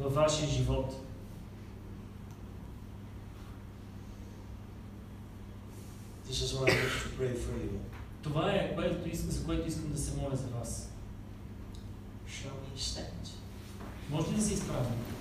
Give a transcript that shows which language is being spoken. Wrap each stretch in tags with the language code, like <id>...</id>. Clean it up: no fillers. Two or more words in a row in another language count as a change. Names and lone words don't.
<bg>във вашия живот.</bg> <en>This is what I wish to pray for you.</en> <bg>Това е, за което искам да се моля за вас.</bg> <en>Shall we stand?</en> <bg>Може ли да се изправим?</bg>